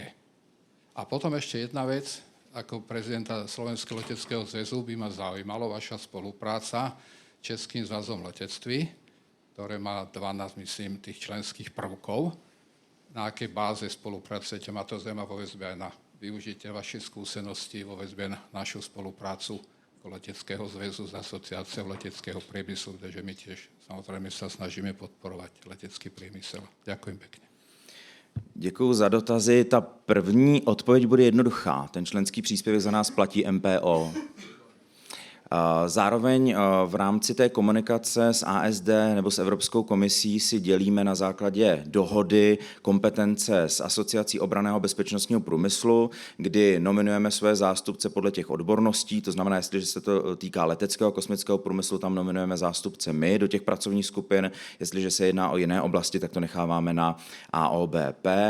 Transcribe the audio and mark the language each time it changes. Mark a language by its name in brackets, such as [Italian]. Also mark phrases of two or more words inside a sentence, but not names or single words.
[Slovak] A potom ešte jedna vec, ako prezidenta Slovenského leteckého zväzu by ma zaujímalo vaša spolupráca s Českým zväzom letectví, ktoré má 12, myslím, tých členských prvkov. Na akej báze spolupracujete? Ma to zaujíma vo väzbe aj na využitie vašich skúseností vo väzbe na našu spoluprácu Leteckého zväzu s asociáciou leteckého priemyslu, takže my tiež samozrejme sa snažíme podporovať letecký priemysel. Ďakujem pekne. [Czech] Děkuji za dotazy. Ta první odpověď bude jednoduchá. Ten členský příspěvek za nás platí MPO. Zároveň v rámci té komunikace s ASD nebo s Evropskou komisí si dělíme na základě dohody kompetence s Asociací obranného bezpečnostního průmyslu, kdy nominujeme své zástupce podle těch odborností, to znamená, jestliže se to týká leteckého a kosmického průmyslu, tam nominujeme zástupce my do těch pracovních skupin, jestliže se jedná o jiné oblasti, tak to necháváme na AOBP.